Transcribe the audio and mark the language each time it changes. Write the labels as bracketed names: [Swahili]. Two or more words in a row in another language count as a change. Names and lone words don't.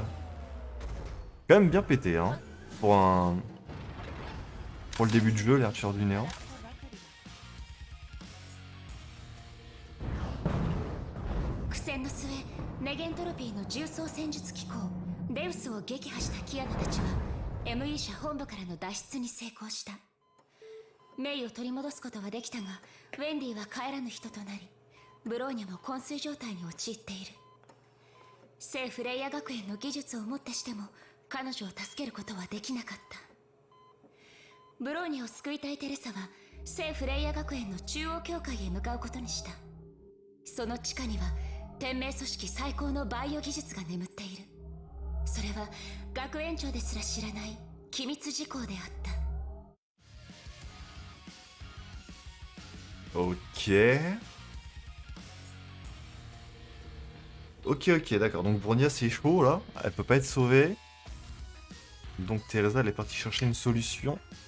[French] Quand même bien pété, hein. Pour le début de jeu, l'archère du néant. [Japanese] ME 社本部からの脱出に成功した。メイを取り戻すことはできたが、ウェンディは帰らぬ人となり、ブローニャも昏睡状態に陥っている。聖フレイヤ学園の技術をもってしても彼女を助けることはできなかった。ブローニャを救いたいテレサは聖フレイヤ学園の中央教会へ向かうことにした。その地下には天命組織最高のバイオ技術が眠っている。それは学園長ですら知らない機密事項であった。 [French] Ok. Ok, d'accord. Donc Bronia c'est chaud là. Elle peut pas être sauvée. Donc Teresa elle est partie chercher une solution.